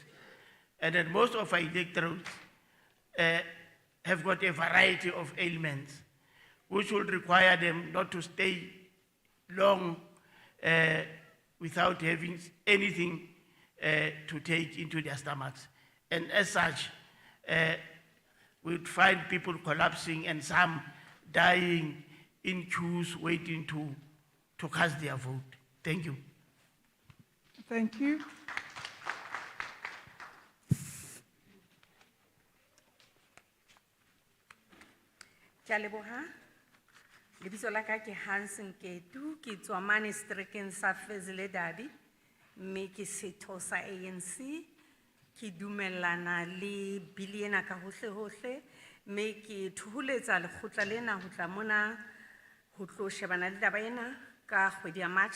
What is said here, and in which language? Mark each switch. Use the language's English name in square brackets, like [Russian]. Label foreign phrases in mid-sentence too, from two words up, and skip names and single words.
[English] And then most of our electorates have got a variety of ailments, which will require them not to stay long without having anything to take into their stomachs. And as such, we'd find people collapsing and some dying in queues waiting to cast their vote. Thank you. Thank you. [Southern Sotho] Jaleboha, lebitso la ka ke Hansen Ketu, ke tswa mane Strekeng sa Fezile Dabi, mme ke setho sa ANC, ke dumellana le bili ena ka hohle hohle, mme ke thuhuletsa lekgotla lena ho tla mona ho tlo shebana le taba ena ka kgwedi ya March.